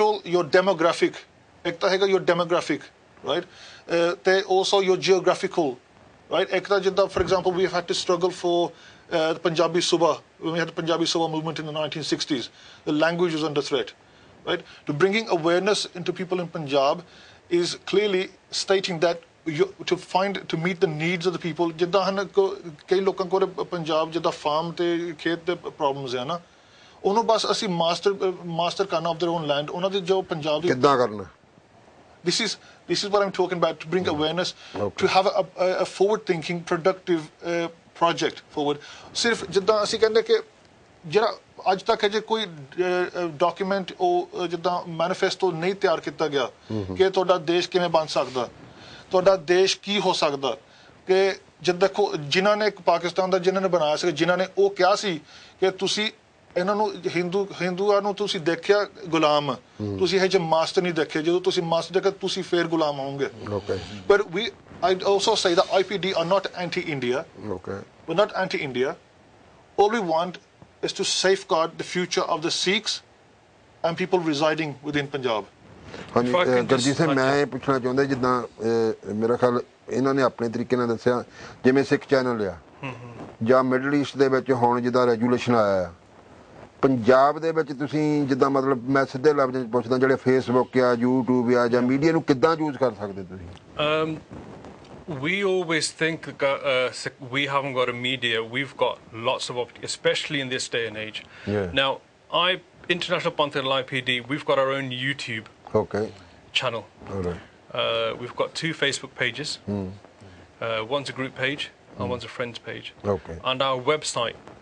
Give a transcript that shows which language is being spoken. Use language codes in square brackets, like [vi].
[en] your demographic [pa] ਇੱਕ ਤਾਂ ਹੈਗਾ [en] your demographic right ਤੇ also your geographical right [pa] ਇੱਕ ਤਾਂ ਜਿੱਦਾਂ [en] for example we have had to struggle for the Punjabi Suba, when we had the Punjabi Suba movement in the 1960s, the language was under threat, right? To bringing awareness into people in Punjab is clearly stating that to meet the needs of the people. [pa] ਜਿੱਦਾਂ ਹਨ ਕਈ ਲੋਕਾਂ ਕੋਲ ਪੰਜਾਬ ਜਿੱਦਾਂ farm ਤੇ ਖੇਤ ਦੇ problems ਹੈ ਨਾ ਉਹਨੂੰ ਬਸ ਅਸੀਂ ਮਾਸਟਰ ਕਰਨਾ [en] of their own land [pa] ਉਹਨਾਂ ਦੇ ਜੋ ਪੰਜਾਬ ਦੀ ਕਿੱਦਾਂ ਕਰਨਾ [en] This is what I'm talking about, to bring awareness, to have a forward-thinking, productive project forward. [pa] ਸਿਰਫ ਜਿੱਦਾਂ ਅਸੀਂ ਕਹਿੰਦੇ ਕਿ ਜਿਹੜਾ ਅੱਜ ਤੱਕ ਜੇ ਕੋਈ ਡਾਕੂਮੈਂਟ ਉਹ ਜਿੱਦਾਂ ਮੈਨੀਫੈਸਟੋ ਨਹੀਂ ਤਿਆਰ ਕੀਤਾ ਗਿਆ ਕਿ ਤੁਹਾਡਾ ਦੇਸ਼ ਕਿਵੇਂ ਬਣ ਸਕਦਾ ਤੁਹਾਡਾ ਦੇਸ਼ ਕੀ ਹੋ ਸਕਦਾ ਕਿ ਜਦ ਦੇਖੋ ਜਿਨ੍ਹਾਂ ਨੇ ਪਾਕਿਸਤਾਨ ਦਾ ਜਿਨ੍ਹਾਂ ਨੇ ਬਣਾਇਆ ਸੀ ਜਿਨ੍ਹਾਂ ਨੇ ਉਹ ਕਿਹਾ ਸੀ ਕਿ ਤੁਸੀਂ ਇਹਨਾਂ ਨੂੰ ਹਿੰਦੂਆਂ ਨੂੰ ਤੁਸੀਂ ਦੇਖਿਆ ਗੁਲਾਮ ਤੁਸੀਂ ਇਹ ਜੇ ਮਾਸਟਰ ਨਹੀਂ ਦੇਖੇ ਜਦੋਂ ਤੁਸੀਂ ਮਾਸਟਰ ਦੇਖੇ ਤੁਸੀਂ ਫੇਰ ਗੁਲਾਮ ਹੋਵੋਗੇ ਪਰ [en] I'd also say that IPD are not anti-India. Okay. We're not anti-India. All we want is to safeguard the future of the Sikhs and people residing within Punjab. [pa] ਹਾਂਜੀ ਗਰਜੀਤ ਸਿੰਘ ਮੈਂ ਇਹ ਪੁੱਛਣਾ ਚਾਹੁੰਦਾ ਜਿੱਦਾਂ ਮੇਰਾ ਖਿਆਲ ਇਹਨਾਂ ਨੇ ਆਪਣੇ ਤਰੀਕੇ ਨਾਲ ਦੱਸਿਆ ਜਿਵੇਂ ਸਿੱਖ ਚੈਨਲ ਆ ਜਾਂ ਮਿਡਲ ਈਸਟ ਦੇ ਵਿੱਚ ਹੁਣ ਜਿੱਦਾਂ ਰੈਗੂਲੇਸ਼ਨ ਆਇਆ ਆ ਪੰਜਾਬ ਦੇ ਵਿੱਚ ਤੁਸੀਂ ਜਿੱਦਾਂ ਮਤਲਬ ਮੈਂ ਸਿੱਧੇ ਲਫ਼ਜ਼ਾਂ 'ਚ ਪੁੱਛਦਾ ਜਿਹੜੇ ਫੇਸਬੁੱਕ ਆ YouTube ਆ ਜਾਂ ਮੀਡੀਆ ਨੂੰ ਕਿੱਦਾਂ ਯੂਜ਼ ਕਰ ਸਕਦੇ ਤੁਸੀਂ [en] We always think we haven't got a media. We've got lots of opportunities, especially in this day and age. Yeah. Now, International Panthal IPD, we've got our own YouTube channel. All right. We've got 2 Facebook pages. One's a group page and one's a friends page. Okay. And our website.